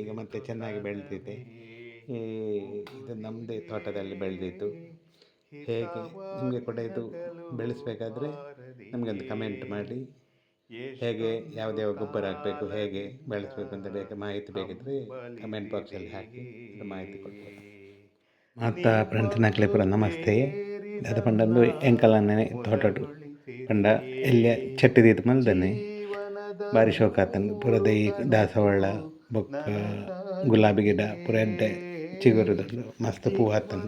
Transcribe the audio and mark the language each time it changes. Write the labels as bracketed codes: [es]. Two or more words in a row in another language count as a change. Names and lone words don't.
[kn] ಈಗ ಮತ್ತೆ ಚೆನ್ನಾಗಿ ಬೆಳೆದಿದೆ. ಈ ಇದು ನಮ್ಮದೇ ತೋಟದಲ್ಲಿ ಬೆಳೆದಿದ್ದು. ಹೇಗೆ ನಿಮಗೆ ಕೂಡ ಇದು ಬೆಳೆಸಬೇಕಾದ್ರೆ ನಮಗೊಂದು ಕಮೆಂಟ್ ಮಾಡಿ. ಹೇಗೆ ಯಾವ ಗೊಬ್ಬರ ಹಾಕಬೇಕು, ಹೇಗೆ ಬೆಳೆಸಬೇಕು ಅಂತ ಮಾಹಿತಿ ಬೇಕಿದ್ದರೆ ಕಮೆಂಟ್ ಬಾಕ್ಸಲ್ಲಿ ಹಾಕಿ ಮಾಹಿತಿ ಕೊಡ್ಬೋದು. [tcy] ಮಾತಾ ಫ್ರೆಂಡ್ಸ್ ನಕ್ಲೆ ಪುರ ನಮಸ್ತೆ. ದಾದ ಪಂಡಂದು ಎಂಕಲನ್ನೇ ತೋಟಡು ಪಂಡ ಎಲ್ಲಿಯ ಚಟ್ಟಿದೀತು ಮಲ್ದನೆ ಭಾರಿ ಶೋಕ ಆತಂಡು. ಪೂರ ದೈ ದಾಸವಾಳ ಬೊಕ್ಕ ಗುಲಾಬಿ ಗಿಡ ಪೂರ ಎಡ್ಡೆ ಚಿಗುರುದಂಡು ಮಸ್ತ್ ಪೂ ಆತಂಡು.